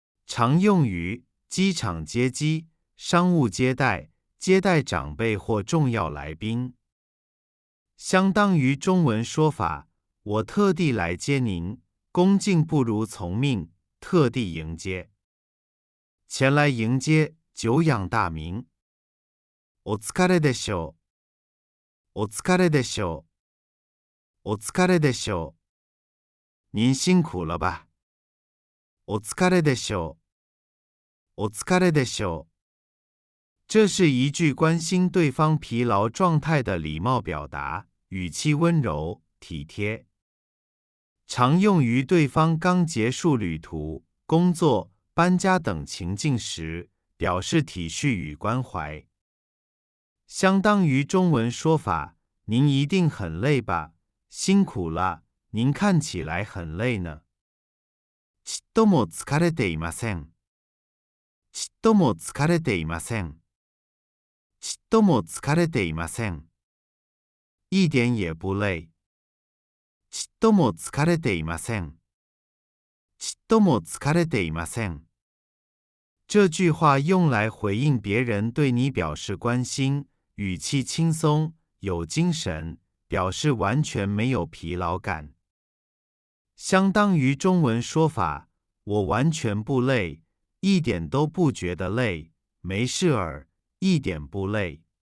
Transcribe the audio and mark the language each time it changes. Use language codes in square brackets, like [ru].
[zh] 常用于机场接机、商务接待、接待长辈或重要来宾。相当于中文说法，我特地来接您，恭敬不如从命，特地迎接。前来迎接，久仰大名。 [ja] お疲れでしょう。お疲れでしょう。お疲れでしょう。 [zh] 您辛苦了吧。 [ja] お疲れでしょう。お疲れでしょう。 [zh] 这是一句关心对方疲劳状态的礼貌表达，语气温柔、体贴，常用于对方刚结束旅途、工作、搬家等情境时，表示体恤与关怀。相当于中文说法：您一定很累吧？辛苦了，您看起来很累呢。 [ja] ちっとも疲れていません。ちっとも疲れていません。ちっとも疲れていません。 [zh] 一点也不累。 [ja] ちっとも疲れていません。ちっとも疲れていません。 [zh] 这句话用来回应别人对你表示关心，语气轻松，有精神，表示完全没有疲劳感。相当于中文说法：我完全不累，一点都不觉得累，没事儿，一点不累。